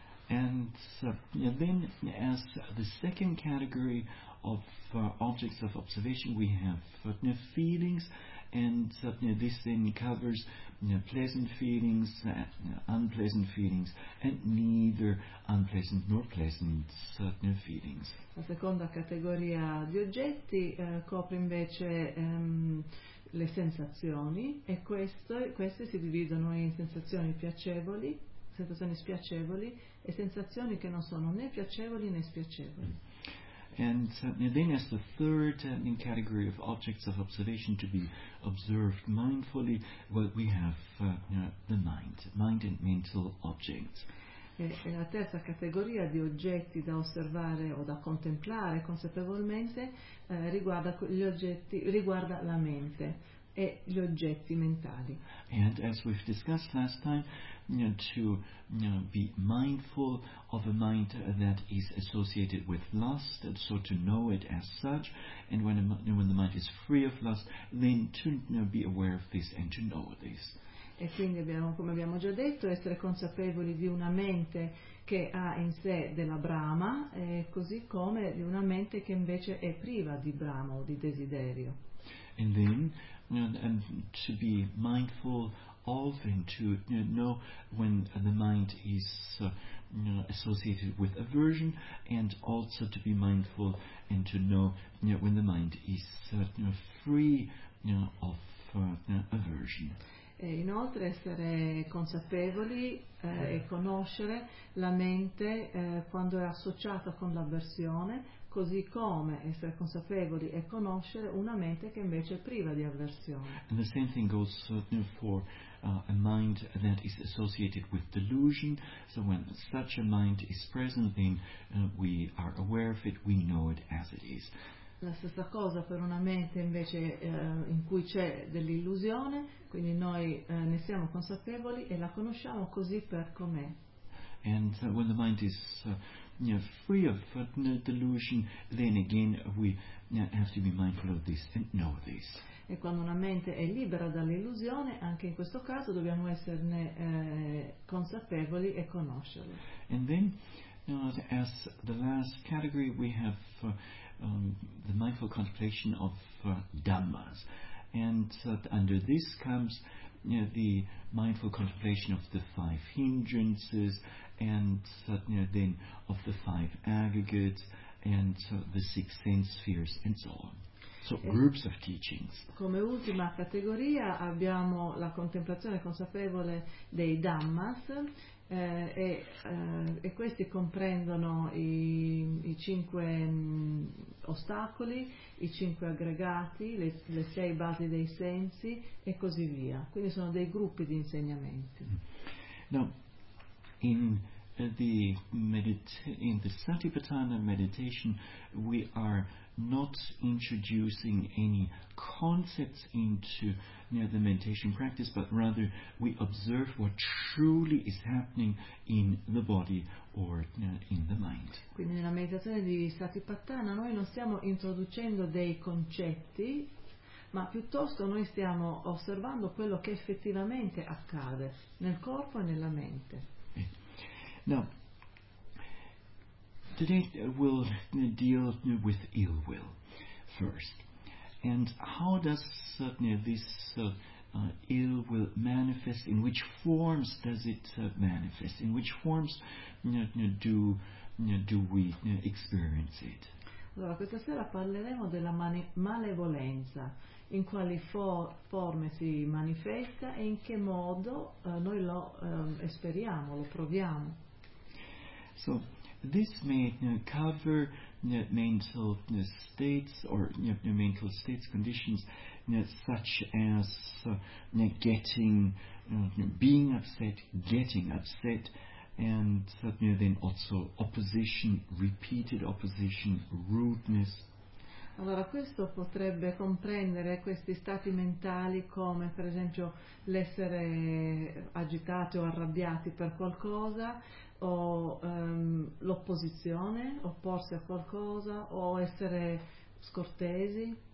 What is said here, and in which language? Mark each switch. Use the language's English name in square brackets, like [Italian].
[English] And then as the second category of objects of observation we have feelings. And this then covers pleasant feelings, unpleasant feelings, and neither unpleasant nor pleasant feelings. [Italian] La seconda categoria di oggetti copre invece le sensazioni, e queste si dividono in sensazioni piacevoli, sensazioni spiacevoli, e sensazioni che non sono né piacevoli né spiacevoli. [English] And then as the third category of objects of observation to be observed mindfully, well, we have the mind and mental objects. [Italian] E la terza categoria di oggetti da osservare o da contemplare consapevolmente riguarda la mente e gli oggetti mentali. [English] And as we've discussed last time, be mindful of a mind that is associated with lust, and so to know it as such, and when the mind is free of lust, then to be aware of this and to know this. [Italian] E quindi abbiamo, come abbiamo già detto, essere consapevoli di una mente che ha in sé della brama, così come di una mente che invece è priva di brama o di desiderio. [English] And then and to be mindful of and to know when the mind is associated with aversion, and also to be mindful and to know when the mind is free of aversion. [Italian] e inoltre essere consapevoli e conoscere la mente quando è associata con l'avversione, così come essere consapevoli e conoscere una mente che invece è priva di avversione. [English] And the same thing goes for a mind that is associated with delusion. So when such a mind is present, then we are aware of it, we know it as it is. [Italian] La stessa cosa per una mente invece in cui c'è dell'illusione, quindi noi ne siamo consapevoli e la conosciamo così per com'è. [English] And when the mind is free of delusion, then again we have to be mindful of this and know this. [Italian] E quando una mente è libera dall'illusione, anche in questo caso dobbiamo esserne consapevoli e conoscerlo. [English] And then, as the last category, we have the mindful contemplation of dhammas, and under this comes the mindful contemplation of the five hindrances, and then of the five aggregates, and the six sense spheres, and so on. So groups of teachings. [Italian] Come ultima categoria abbiamo la contemplazione consapevole dei dhammas, e questi comprendono i cinque ostacoli, i cinque aggregati, le sei basi dei sensi e così via. Quindi sono dei gruppi di insegnamenti. [English] Now, in the Satipatthana meditation, we are not introducing any concepts into the meditation practice, but rather we observe what truly is happening in the body or in the mind. [Italian] Quindi nella meditazione di Satipatthana noi non stiamo introducendo dei concetti, ma piuttosto noi stiamo osservando quello che effettivamente accade nel corpo e nella mente. [English] Now, today we'll deal with ill will first. And how does this ill will manifest? In which forms does it manifest? In which forms do we experience it? [Italian] Allora, questa sera parleremo della malevolenza. In quali forme si manifesta e in che modo noi lo esperiamo, lo proviamo. [English] So, this may cover mental states or mental states, conditions such as getting, being upset, and then also opposition, repeated opposition, rudeness. [Italian] Allora, questo potrebbe comprendere questi stati mentali come, per esempio, l'essere agitati o arrabbiati per qualcosa, o l'opposizione, opporsi a qualcosa, o essere scortesi.